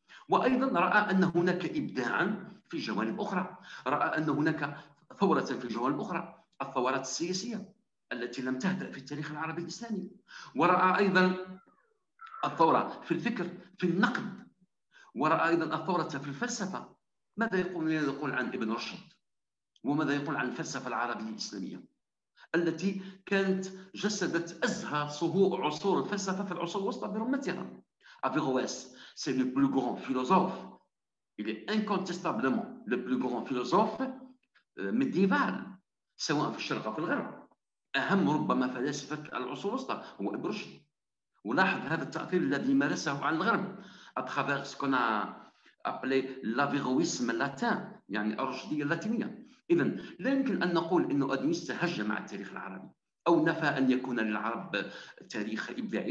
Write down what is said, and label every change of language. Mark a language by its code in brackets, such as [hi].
[ar] وأيضا رأى أن هناك إبداعا في جوانب أخرى، رأى أن هناك ثورة في جوانب أخرى، الثورات السياسية التي لم تهدأ في التاريخ العربي الإسلامي، ورأى أيضا الثورة في الفكر، في النقد، ورأى أيضا الثورة في الفلسفة. ماذا يقول عن ابن رشد؟ وماذا يقول عن الفلسفة العربية الإسلامية التي كانت جسدت أزهى صهور عصور الفلسفة في العصور الوسطى برمتها؟ [fr] Averroès, c'est le plus grand philosophe. Il est incontestablement le plus grand philosophe médiéval [ar] سواء في الشرق أو في الغرب. أهم ربما فلاسفة العصور الوسطى هو ابن رشد. ولاحظ هذا التأثير الذي مارسه على الغرب [fr] à travers ce qu'on a appelé l'avéroïsme latin، [ar] يعني الرشدية اللاتينية. إذن لا يمكن أن نقول أنه أدونيس تهجم على التاريخ العربي أو نفى أن يكون للعرب تاريخ إبداعي.